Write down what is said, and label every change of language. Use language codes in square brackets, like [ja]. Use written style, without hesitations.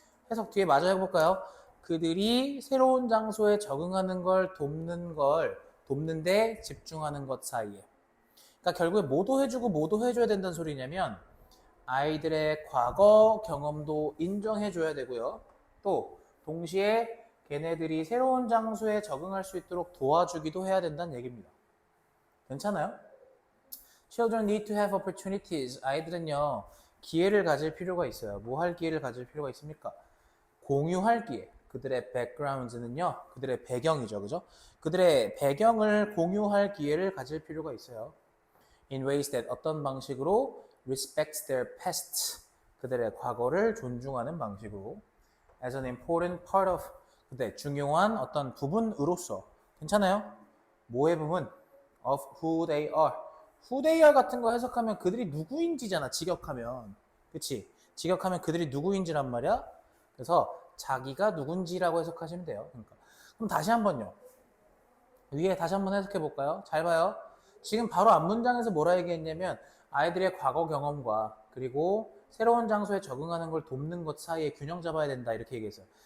[ko] 해석 뒤에 마저 해볼까요? 그들이 새로운 장소에 적응하는 걸 돕는데 집중하는 것 사이에. 그러니까 결국에 뭐도 해주고 뭐도 해줘야 된다는 소리냐면 아이들의 과거 경험도 인정해줘야 되고요. 또 동시에 걔네들이 새로운 장소에 적응할 수 있도록 도와주기도 해야 된다는 얘기입니다. 괜찮아요? [en] Children need to have opportunities. [ko] 아이들은요, 기회를 가질 필요가 있어요. 뭐 할 기회를 가질 필요가 있습니까? 공유할 기회. 그들의 backgrounds는요, 그들의 배경이죠. 그죠? 그들의 배경을 공유할 기회를 가질 필요가 있어요. [en] In ways that [ko] 어떤 방식으로 [en] respects their past. [ko] 그들의 과거를 존중하는 방식으로. [en] As an important part of, [ko] 그들의 중요한 어떤 부분으로서. 괜찮아요? 뭐의 부분? [en] Of who they are. who they are [ko] 같은 거 해석하면 그들이 누구인지잖아. 직역하면. 그치? 직역하면 그들이 누구인지란 말이야. 그래서 자기가 누군지라고 해석하시면 돼요. 그러니까. 그럼 다시 한번요. 위에 다시 한번 해석해 볼까요? 잘 봐요. 지금 바로 앞 문장에서 뭐라 얘기했냐면 아이들의 과거 경험과 그리고 새로운 장소에 적응하는 걸 돕는 것 사이에 균형 잡아야 된다 이렇게 얘기했어요.